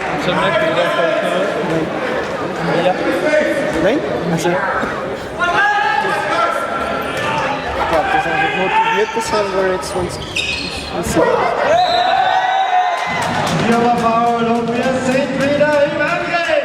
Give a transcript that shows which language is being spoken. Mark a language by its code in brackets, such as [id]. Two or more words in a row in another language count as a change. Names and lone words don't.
[da] så mærkeligt, at der ikke noget. Ja. Nej, altså... Ja, det er sådan lidt motiveret på selv, hvor det er sådan... [de] Hier war Foul und wir sind wieder im Angriff.